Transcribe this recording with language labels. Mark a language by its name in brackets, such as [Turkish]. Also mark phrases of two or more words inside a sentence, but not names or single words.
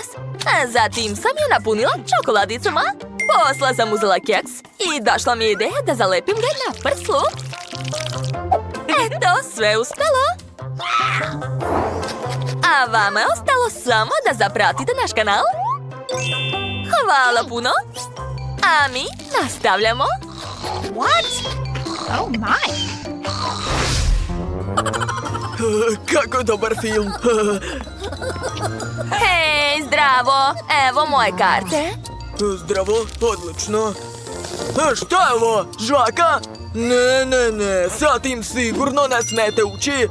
[Serbian] A zatim sam ju napunila čokoladicama. Posle sam uzela keks i došla mi je ideja da zalepim ga na prslu. Eto, sve uspelo. A vama je ostalo samo da zapratite naš kanal. Hvala puno. A mi nastavljamo. [English] What? Oh my. [Serbian] Kako dobar film. Hej, zdravo. Evo moje karte. Zdravo, odlično. Šta je ovo, žvaka? Ne, sa tim sigurno ne smete ući.